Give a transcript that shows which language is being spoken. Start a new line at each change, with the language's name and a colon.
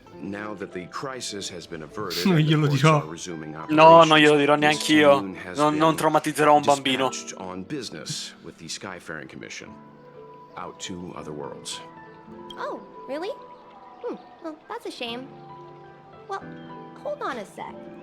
English: Now that the crisis has been averted,
Italian: Non glielo dirò. No, non glielo dirò neanch'io. Non traumatizzerò un bambino.
English: On business with the Skyfaring Commission, out to other worlds. Oh, really? Well, that's a shame. Well, hold on a sec.